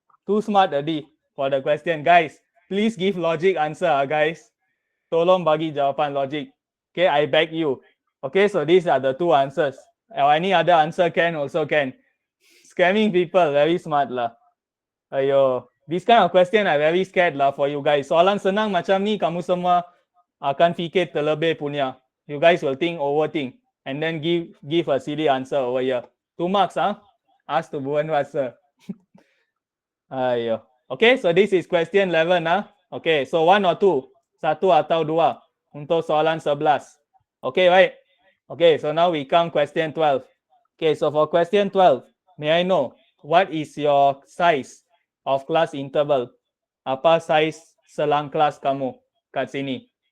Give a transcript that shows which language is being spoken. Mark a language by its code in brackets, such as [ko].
[en] Too smart already for the question. Guys, please give logic answer, guys. [ms] Tolong bagi jawapan logic. [en] Okay, I beg you. Okay, so these are the 2 answers. Or any other answer can also can. Scamming people, very smart lah. Ayo, this kind of question I very scared lah for you guys. [ms] Soalan senang macam ni, kamu semua akan fikir terlebih punya. [en] You guys will overthink, and then give a silly answer over here. 2 marks, Ask to Buan Wasa. Ayo. Okay, so this is question 11, Okay, so 1 or 2? [ms] 1 atau 2 untuk soalan 11. Okay, right? [en] Okay, so now we come question 12. Okay, so for question 12, may I know what is your size of class interval? [ms] Apa size selang kelas kamu kat sini?